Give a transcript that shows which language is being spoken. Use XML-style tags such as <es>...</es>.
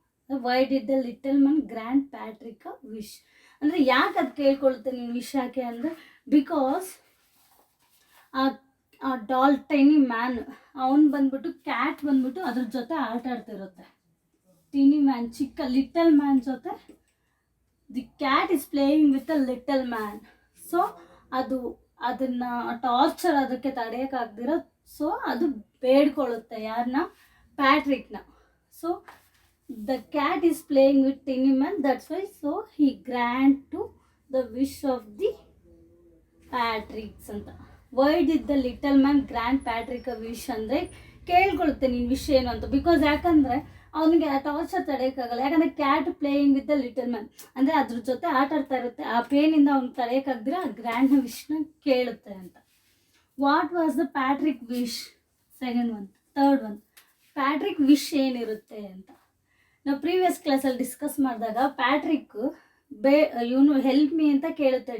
<en>why did the little man grant Patrick a wish</en> <kn>ಅಂದರೆ ಯಾಕೆ ಅದು ಕೇಳ್ಕೊಳುತ್ತೆ ನೀನು ವಿಶ್ ಯಾಕೆ ಅಂದರೆ ಬಿಕಾಸ್ ಆ ಡಾಲ್ ಟೈನಿ ಮ್ಯಾನ್ ಅವನು ಬಂದ್ಬಿಟ್ಟು ಕ್ಯಾಟ್ ಬಂದ್ಬಿಟ್ಟು ಅದ್ರ ಜೊತೆ ಆಟ ಆಡ್ತಿರುತ್ತೆ.</kn> <en>Tiny man ಚಿಕ್ಕ little man ಜೊತೆ the cat is playing with a little man.</en> <kn>So ಅದನ್ನು ಟಾರ್ಚರ್ ಅದಕ್ಕೆ ತಡೆಯೋಕ್ಕಾಗ್ದಿರೋ ಸೊ ಅದು ಬೇಡ್ಕೊಳ್ಳುತ್ತೆ ಯಾರನ್ನ, ಪ್ಯಾಟ್ರಿಕ್ನ.</kn> <en>so the cat is playing with tiny man, that's why so he grant to the wish of the Patricks</en> <kn>anta.</kn> <en>Why did the little man grant Patrick a wish</en> <kn>andre ಕೇಳ್ಕೊಳುತ್ತೆ ನಿನ್ನ ವಿಷಯ ಏನು ಅಂತ. Because ಯಾಕಂದರೆ ಅವನಿಗೆ ಆ torture ತಡೆಯೋಕ್ಕಾಗಲ್ಲ. ಯಾಕಂದರೆ</kn> <en>cat playing with the little man,</en> <kn>ಅಂದರೆ ಅದ್ರ ಜೊತೆ ಆಟ ಆಡ್ತಾ ಇರುತ್ತೆ. ಆ ಪೇನಿಂದ ಅವ್ನಿಗೆ ತಡೆಯೋಕ್ಕಾಗದಿರ ಆ ಗ್ರ್ಯಾಂಡ್ ವಿಶ್ನ ಕೇಳುತ್ತೆ ಅಂತ.</kn> <en>What was the Patrick wish? Second one. Third one,</en> <kn>Patrick wish ಏನಿರುತ್ತೆ ಅಂತ ನಾವು ಪ್ರೀವಿಯಸ್ ಕ್ಲಾಸಲ್ಲಿ ಡಿಸ್ಕಸ್ ಮಾಡಿದಾಗ ಪ್ಯಾಟ್ರಿಕ್ ಇವನು</kn> <en>help me</en> <kn>ಅಂತ ಕೇಳುತ್ತೆ.</kn>